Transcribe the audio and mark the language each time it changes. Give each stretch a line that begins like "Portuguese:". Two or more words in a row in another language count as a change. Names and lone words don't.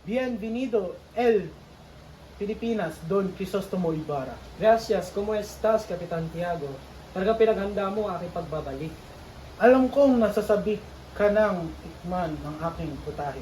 Spanish: Bienvenido, El Pilipinas, Don Crisostomo Ibarra. Gracias, ¿cómo estás, Kapitan Tiago?
Filipino: Talaga pinaghanda mo ang aking pagbabalik. Alam kong nasasabi ka ng tikman ng aking putahe.